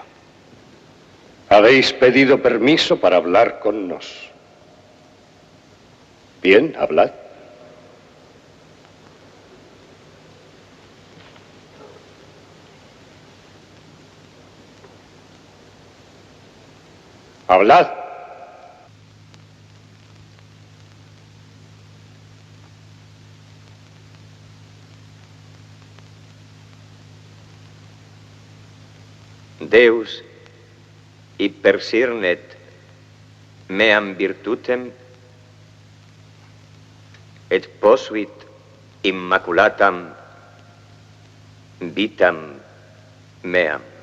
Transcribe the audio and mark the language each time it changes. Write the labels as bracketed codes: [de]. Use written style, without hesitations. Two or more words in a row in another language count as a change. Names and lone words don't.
[es] Habéis pedido permiso para hablar con nos. Bien, hablad. Hablad. [la] Deus impercirnet meam virtutem et posuit immaculatam vitam meam.